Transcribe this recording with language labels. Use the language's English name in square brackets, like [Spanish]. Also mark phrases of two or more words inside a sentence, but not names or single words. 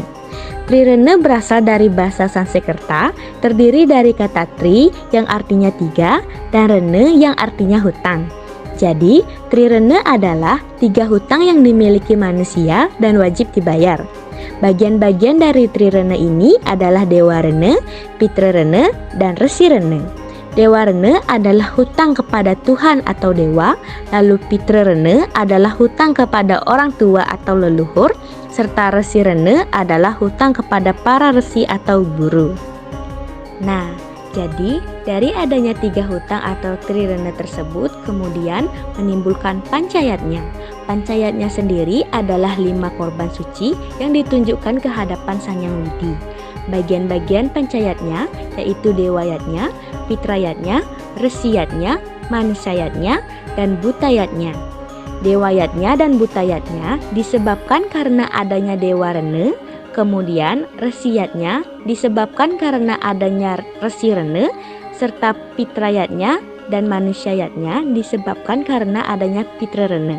[Indonesian] Trirene berasal dari bahasa Sanskerta, terdiri dari kata tri yang artinya 3 dan rene yang artinya hutang. Jadi, trirene adalah 3 hutang yang dimiliki manusia dan wajib dibayar. Bagian-bagian dari trirene ini adalah Dewa Rene, Pitra Rene, dan Resi Rene. Dewa Rene adalah hutang kepada Tuhan atau Dewa, lalu Pitra Rene adalah hutang kepada orang tua atau leluhur, serta Resi Rene adalah hutang kepada para resi atau guru. Nah, jadi dari adanya 3 hutang atau trirene tersebut kemudian menimbulkan pancayatnya. Pancayatnya sendiri adalah 5 korban suci yang ditunjukkan ke hadapan Sang Hyang Widi. Bagian-bagian pancayatnya yaitu dewayatnya, pitrayatnya, resiyatnya, manusayatnya, dan butayatnya. Dewayatnya dan butayatnya disebabkan karena adanya Dewa Rene, kemudian resiyatnya disebabkan karena adanya Resi Rene, serta pitrayatnya dan manusia yatnya disebabkan karena adanya pitrerene.